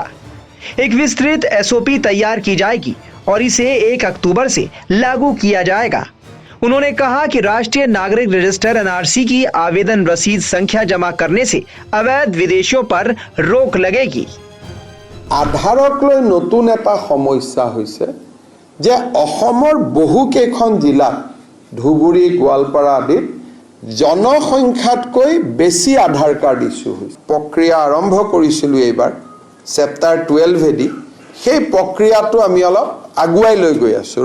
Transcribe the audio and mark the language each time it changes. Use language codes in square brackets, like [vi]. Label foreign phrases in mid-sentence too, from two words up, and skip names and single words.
[hi] एक विस्तृत एसओपी तैयार की जाएगी और इसे 1 अक्टूबर से लागू किया जाएगा। उन्होंने कहा कि राष्ट्रीय नागरिक रजिस्टर एनआरसी की आवेदन रसीद संख्या जमा करने से अवैध विदेशियों पर रोक लगेगी। [as] आधारक লৈ নতুন এটা সমস্যা হৈছে যে অসমৰ বহু কেইখন জিলা ধুবুৰী গোৱালপাৰা আদিত জনসংখ্যাতকৈ বেছি আধাৰ কাৰ্ড ইস্যু হৈছে। প্ৰক্ৰিয়া আৰম্ভ কৰিছিলোঁ এইবাৰ চেপ্টাৰ 12 এদি সেই প্ৰক্ৰিয়াটো আমি অলপ আগুৱাই লৈ গৈ আছোঁ।